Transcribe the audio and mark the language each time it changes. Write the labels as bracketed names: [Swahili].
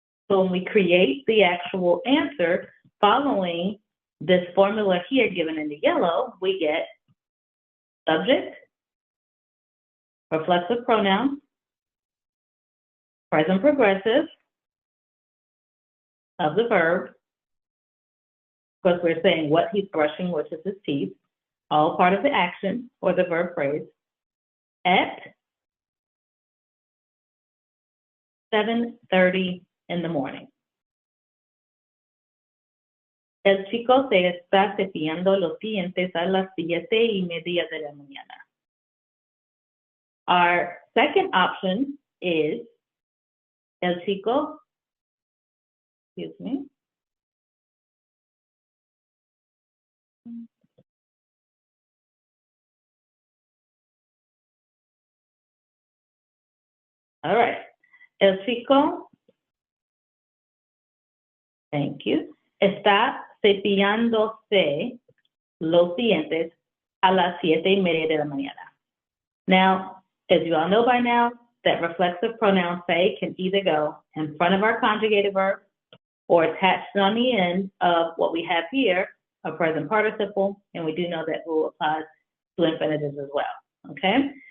[English] So when we create the actual answer following this formula here given in the yellow, we get subject, reflexive pronoun, present progressive of the verb, course, we're saying what he's brushing, which is his teeth, all part of the action or the verb phrase, at 7:30 in the morning. [Spanish] El chico se está cepillando los dientes a las 7:30 de la mañana. [English] Our second option is [Spanish] el chico, [English] excuse me. All right. [Spanish] El chico, [English] thank you, [Spanish] está cepillándose los dientes a las 7:30 de la mañana. [English] Now, as you all know by now, that reflexive pronoun se can either go in front of our conjugated verb or attached on the end of what we have here, a present participle, and we do know that rule applies to infinitives as well, okay?